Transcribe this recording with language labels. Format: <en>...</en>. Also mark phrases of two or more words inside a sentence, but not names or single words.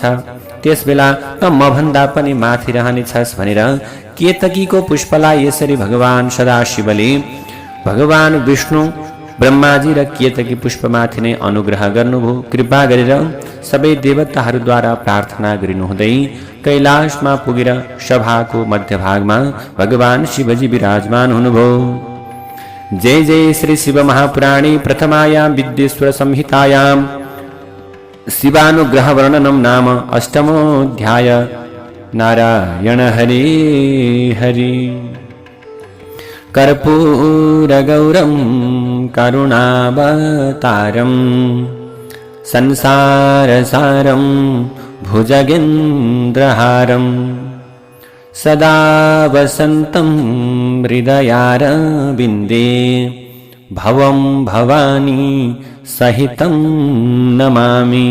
<ne>त्यसबेला त मभन्दा पनि माथि रहनेछस् भनेर केतकीको पुष्पलाई यसरी भगवान सदाशिवले भगवान विष्णु, ब्रह्माजी र केतकी पुष्पमाथि नै अनुग्रह गर्नुभयो। कृपा गरेर सबै देवताहरूद्वारा प्रार्थना गरिनुहुँदै कैलाशमा पुगेर सभाको मध्यभागमा भगवान शिवजी विराजमान हुनुभयो।</ne> <sa>जय जय श्री शिव महापुराणे प्रथमायां विद्येश्वर संहितायां शिवानुग्रह वर्णनम नाम अष्टमोऽध्याय। नारायण हरि हरि। कर्पूरगौरं करुणावतारं संसारसारं भुजगेन्द्रहारं सदा वसन्तं हृदयारविन्दे भवं भवानी सहितं नमामि।</sa>